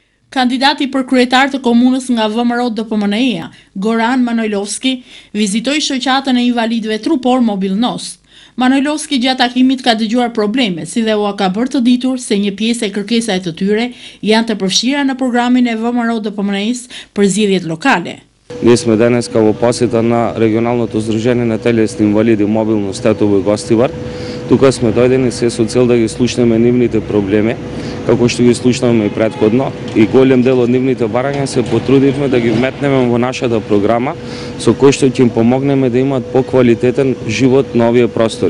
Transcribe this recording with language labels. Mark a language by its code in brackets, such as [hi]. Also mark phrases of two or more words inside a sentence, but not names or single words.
[sq] Kandidati për kryetar të komunës nga VMRO DPMNE-ja, Goran Manojlovski, vizitoi shoqatën e invalidëve trupor Mobil Nost. Manojlovski gjatë takimit ka dëgjuar probleme, si dhe u ka bërë të ditur se një pjesë e kërkesave të tyre janë të përfshira në programin e VMRO DPMNE-s për згідjet lokale. [mk] Ние сме денеска во посета на регионалното здружение на телесни инвалиди Мобилно Стетово и Гостивар. Тука сме дојдени се со цел да ги слушнеме нивните проблеми, како што ги слушнавме и претходно, и голем дел од нивните барања се потрудивме да ги вметнеме во нашата програма, со кој што ќе им помогнеме да имаат поквалитетен живот на овие простори.